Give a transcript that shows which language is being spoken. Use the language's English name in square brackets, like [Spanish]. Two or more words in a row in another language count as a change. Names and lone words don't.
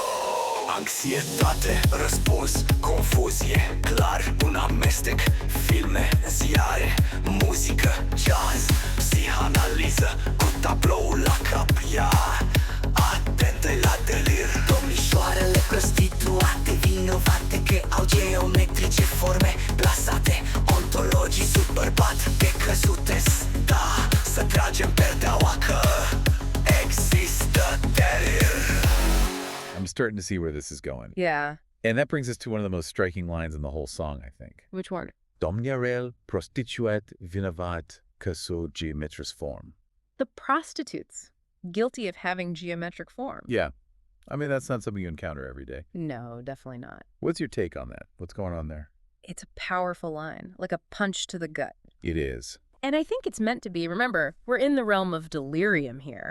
[Romanian] Anxietate, răspuns, confuzie, clar, un amestec, filme, ziare, muzică, jazz, psihanaliză, cu tabloul la cap, atentă-i la delir. Domnișoarele, prostituate, vinovate, că au geometrice, forme, plasate, ontologic, bărbat, decăzute-s, să tragem perdeaua că există delir. [English] I'm starting to see where this is going. Yeah. And that brings us to one of the most striking lines in the whole song, I think. Which one? [Romanian] Domnișoarele, prostituate, vinovate, că sunt geometrice form. [English] The prostitutes, guilty of having geometric form. Yeah. I mean, that's not something you encounter every day. No, definitely not. What's your take on that? What's going on there? It's a powerful line, like a punch to the gut. It is. And I think it's meant to be. Remember, we're in the realm of delirium here.